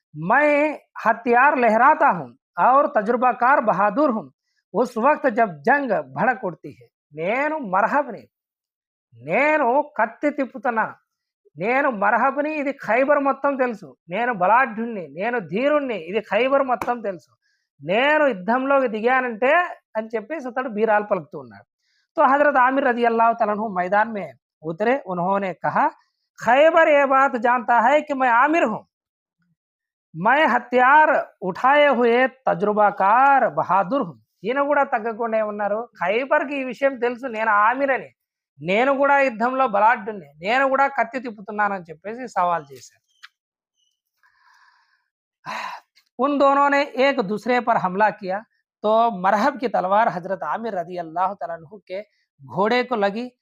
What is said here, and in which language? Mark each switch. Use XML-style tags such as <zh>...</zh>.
<hi>मैं हथियार लहराता हूँ और तजुर्बाकार बहादुर हूँ उस वक्त जब जंग भड़क उठती है</hi> <te>నేను మరహబ్ని, నేను కత్తి తిప్పుతున్నాను, నేను మరహబ్ని, ఇది ఖైబర్ మొత్తం తెలుసు, నేను బలాఢ్యుణ్ణి, నేను ధీరుణ్ణి, ఇది ఖైబర్ మొత్తం తెలుసు, నేను యుద్ధంలోకి దిగానంటే అని చెప్పేసి అతడు బీరాలు పలుకుతూ ఉన్నాడు.</te> <hi>तो हजरत आमिर रजी अल्लाह तआला अन्हु मैदान में उतरे. उन्होंने कहा खैबर ये बात जानता है कि मैं आमिर हूँ, मैं हथियार उठाए हुए తజుర్బాకార్ బహాదుర్ హుం.</hi> <te>ఈయన కూడా తగ్గకుండా ఏమన్నారు, ఖైబర్కి ఈ విషయం తెలుసు, నేను ఆమిరని, నేను కూడా యుద్ధంలో బలాఢ్యుణ్ణి, నేను కూడా కత్తి తిప్పుతున్నానని చెప్పేసి సవాల్ చేశారు.</te> <hi>उन दोनों ने एक दूसरे पर हमला किया तो मरहब की तलवार हजरत आमिर रजी अल्लाह तआला अन्हु के घोड़े को लगी.</hi>